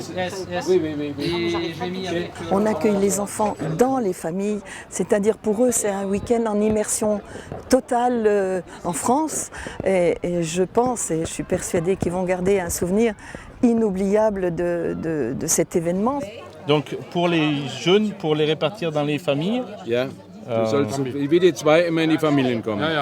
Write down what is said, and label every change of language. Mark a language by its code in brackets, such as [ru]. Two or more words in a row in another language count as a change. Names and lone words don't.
[fr] On accueille les enfants dans les familles, c'est-à-dire pour eux c'est un week-end en immersion totale en France et je pense et je suis persuadée qu'ils vont garder un souvenir inoubliable de cet événement. Donc pour les jeunes, pour les répartir dans les familles. [de] Ja, du sollst wie die zwei immer in die Familien kommen. Ja.